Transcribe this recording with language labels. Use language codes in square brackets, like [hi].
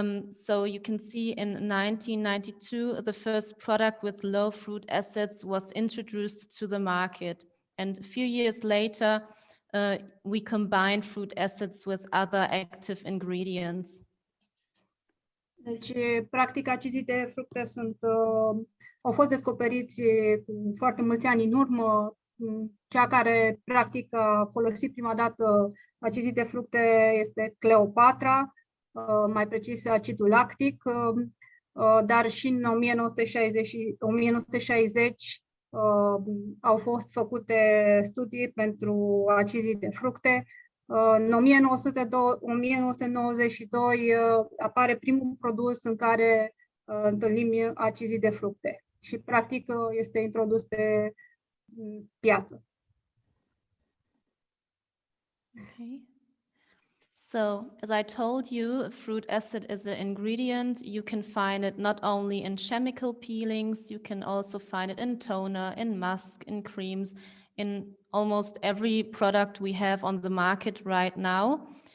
[en] So you can see in 1992, the first product with low fruit acids was introduced to the market. And a few years later, we combined fruit acids with other active ingredients. [ro] Deci, practic, acizii de fructe au fost descoperiți cu foarte mulți ani în urmă. Cea care, practic, a folosit prima dată acizii de fructe este Cleopatra, mai precis acidul lactic. dar și în 1960 au fost făcute studii pentru acizii de fructe. În 1992 apare primul produs în care întâlnim acizii de fructe și practic este introdus pe piață. [en] Okay. So, as I told you, fruit acid is an ingredient. You can find it not only in chemical peelings, you can also find it in toner, in musk, in creams, in almost every product we have on the market right now.